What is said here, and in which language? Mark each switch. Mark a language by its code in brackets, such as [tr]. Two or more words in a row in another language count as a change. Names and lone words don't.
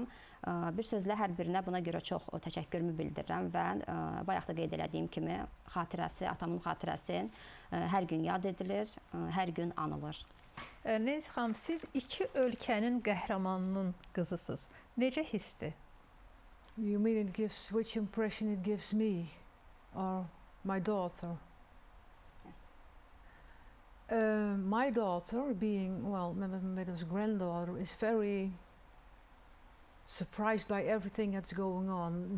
[az] Bir sözlə hər birinə buna görə çox təşəkkürümü bildirirəm və bayaq da qeyd elədiyim kimi xatirəsi, atamın xatirəsi hər gün yad edilir, hər gün anılır. Nensi xanım, siz iki ölkənin qəhrəmanının qızısınız. Necə hissdir? [en] You mean which impression it gives me or my daughter? Yes. My daughter, being, well, Məmməd Məmmədov's granddaughter, is very surprised by everything that's going on.